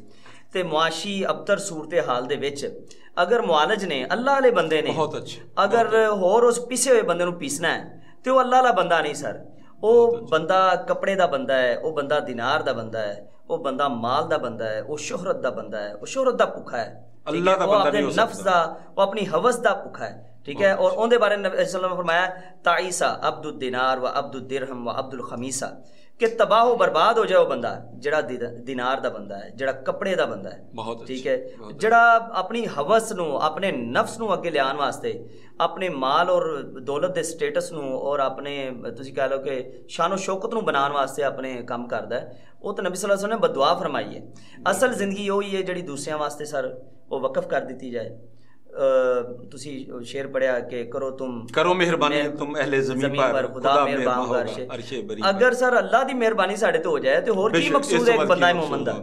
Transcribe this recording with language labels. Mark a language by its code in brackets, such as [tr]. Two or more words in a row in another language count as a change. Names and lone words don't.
[pa] ਤੇ ਮੁਆਸ਼ੀ ਅਬਤਰ ਸੂਰਤ ਹਾਲ ਦੇ ਵਿੱਚ ਅਗਰ ਮੁਆਲਜ ਨੇ, ਅੱਲਾਹ ਵਾਲੇ ਬੰਦੇ ਨੇ, ਅਗਰ ਹੋਰ ਉਸ ਪਿਸੇ ਹੋਏ ਬੰਦੇ ਨੂੰ ਪੀਸਣਾ ਹੈ ਤੇ ਉਹ ਅੱਲਾਹ ਵਾਲਾ ਬੰਦਾ ਨਹੀਂ ਸਰ, ਉਹ ਬੰਦਾ ਕੱਪੜੇ ਦਾ ਬੰਦਾ ਹੈ, ਉਹ ਬੰਦਾ ਦਿਨਾਰ ਦਾ ਬੰਦਾ ਹੈ, ਉਹ ਬੰਦਾ ਮਾਲ ਦਾ ਬੰਦਾ ਹੈ, ਉਹ ਸ਼ੋਹਰਤ ਦਾ ਬੰਦਾ ਹੈ, ਉਹ ਸ਼ੋਹਰਤ ਦਾ ਭੁੱਖਾ ਹੈ, ਅੱਲਾਹ ਦਾ ਬੰਦਾ ਨਹੀਂ ਹੋ ਸਕਦਾ। ਨਫਸ ਦਾ, ਉਹ ਆਪਣੀ ਹਵਸ ਦਾ ਭੁੱਖਾ ਹੈ, ਠੀਕ ਹੈ। ਔਰ ਉਹਦੇ ਬਾਰੇ ਨਬੀ [ar] صلى الله عليه وسلم [pa] फरमाया [ar] تعس عبد الدينار و عبد الدرهم و عبد الخميصة, [ur] کہ تباہ برباد ہو جائے وہ بندہ [pa] ਜਿਹੜਾ ਦਿਨਾਰ ਦਾ ਬੰਦਾ ਹੈ, ਜਿਹੜਾ ਕੱਪੜੇ ਦਾ ਬੰਦਾ ਹੈ, ਠੀਕ ਹੈ, ਜਿਹੜਾ ਆਪਣੀ ਹਵਸ ਨੂੰ, ਆਪਣੇ ਨਫਸ ਨੂੰ ਅੱਗੇ ਲਿਆਉਣ ਵਾਸਤੇ, ਆਪਣੇ ਮਾਲ ਔਰ ਦੌਲਤ ਦੇ ਸਟੇਟਸ ਨੂੰ ਔਰ ਆਪਣੇ ਤੁਸੀਂ ਕਹਿ ਲਓ ਕਿ ਸ਼ਾਨੋ ਸ਼ੌਕਤ ਨੂੰ ਬਣਾਉਣ ਵਾਸਤੇ ਆਪਣੇ ਕੰਮ ਕਰਦਾ ਹੈ, ਉਹ ਤਾਂ ਨਬੀ [ar] صلى الله عليه وسلم [pa] ਨੇ ਬਦਦੁਆ ਫਰਮਾਈ ਹੈ। ਅਸਲ ਜ਼ਿੰਦਗੀ ਉਹੀ ਹੈ ਜਿਹੜੀ ਦੂਸਰਿਆਂ ਵਾਸਤੇ ਸਰ ਉਹ ਵਕਫ ਕਰ ਦਿੱਤੀ ਜਾਏ। [ur] ਤੁਸੀਂ ਸ਼ੇਰ ਪੜਿਆ ਕਿ کرو مہربانی تم اہل زمین پر خدا مہربان عرش بریں. [pa] ਅਗਰ ਸਰ ਅੱਲਾਹ ਦੀ ਮਿਹਰਬਾਨੀ ਸਾਡੇ ਤੇ ਹੋ ਜਾਏ ਤੇ ਹੋਰ ਕੀ ਮਕਸੂਦ ਹੈ ਇੱਕ ਬੰਦਾ ਮੂਮਨ ਦਾ?